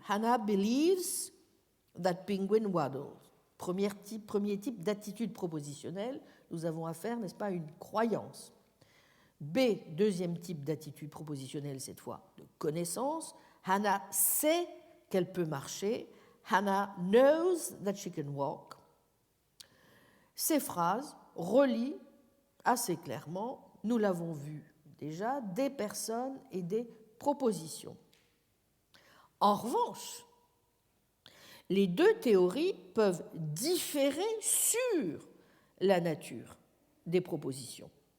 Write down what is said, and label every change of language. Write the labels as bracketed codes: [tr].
[en] Hannah believes that penguin waddles. [fr] Premier type d'attitude propositionnelle, nous avons affaire, n'est-ce pas, à une croyance. B, deuxième type d'attitude propositionnelle, cette fois de connaissance. Hannah sait qu'elle peut marcher. [en] Hannah knows that she can walk. [fr] Ces phrases relient assez clairement, nous l'avons vu déjà, des personnes et des propositions. En revanche, les deux théories peuvent différer sur la nature des propositions.